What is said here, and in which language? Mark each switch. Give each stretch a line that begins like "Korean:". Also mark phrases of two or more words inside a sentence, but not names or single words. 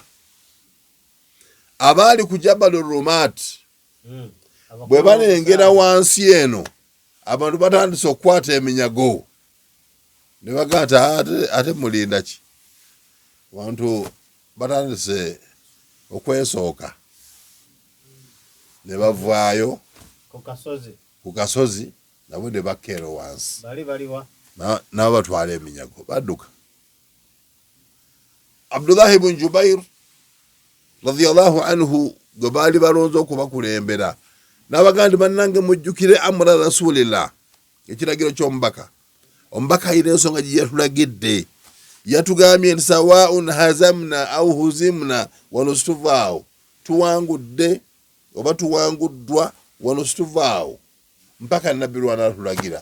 Ganda: Abaali ku Jabal Rumat bwe balengera wansi eno abantu batandise okukwata eminyago ne bagamba ate mulinda ki. Abantu batandise okwesooka ne bavaayo ku kasozi nabo ne bakkeero wansi nabo batwala eminyago badduka. Abdullah ibn Jubair radiyallahu anhu gwe baali balonze okubakulembera n'abagamba bannange mujjukire
Arabic: أمر رسول الله
Ganda: ekiragiro ky'omubaka. Omubaka ayina ensonga gye yatulagidde yatugambye nti
Arabic: سواء هزمنا أو هُزمنا
Ganda: wanustuvaawo tuwangudde oba tuwanguddwa wanustuvaawo mpaka nabbi lwana atulagira.